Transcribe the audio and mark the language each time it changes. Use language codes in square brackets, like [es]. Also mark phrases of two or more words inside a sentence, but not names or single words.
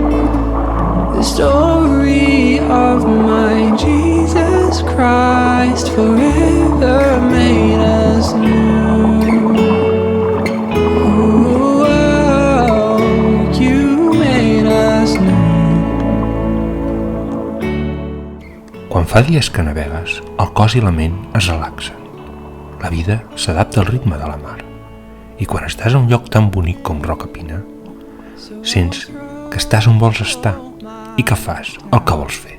[en] The story of my Jesus Christ forever made us new. Oh, you made us new. [ca] Quan fa dies que navegues, el cos i la ment es relaxen. La vida s'adapta al ritme de la mar. I quan estàs a un lloc tan bonic com Roca Pina, sents que estàs on vols estar i que fas el que vols fer.